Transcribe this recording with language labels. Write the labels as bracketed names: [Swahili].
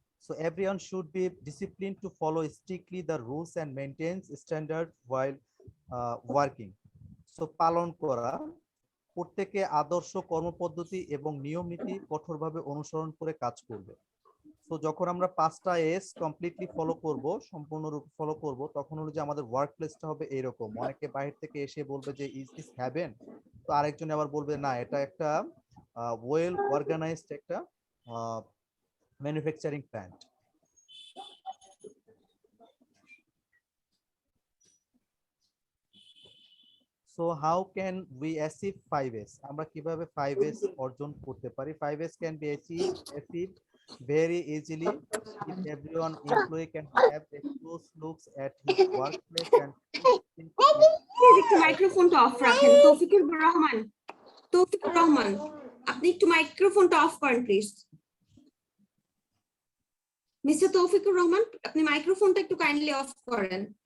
[English] So everyone should be disciplined to follow strictly the rules and maintain standard while working. [Bangla] So পালন করা, প্রত্যেকে আদর্শ কর্মপদ্ধতি এবং নিয়ম নীতি কঠোরভাবে অনুসরণ করে কাজ করবে। তো যখন আমরা 5টা এস কমপ্লিটলি ফলো করব, সম্পূর্ণরূপে ফলো করব, তখন হলো যে আমাদের ওয়ার্ক প্লেসটা হবে এরকম। অনেকে বাইরে থেকে এসে বলবে যে [English] is this heaven, [Bangla] তো আরেকজন আবার বলবে না এটা একটা ওয়েল অর্গানাইজড একটা manufacturing plant. [English] So how can we achieve 5S? [Bangla] আমরা কিভাবে 5S অর্জন করতে পারি? [English] 5S can be achieved very easily if everyone employee can have a close looks at his workplace and [Bangla] একটু মাইক্রোফোনটা অফ রাখেন। তৌফিকুর রহমান, তৌফিকুর রহমান, আপনি একটু মাইক্রোফোনটা অফ করেন প্লিজ। মিস্টার তৌফিকুর রহমান, আপনি মাইক্রোফোনটা একটু কাইন্ডলি অফ করেন।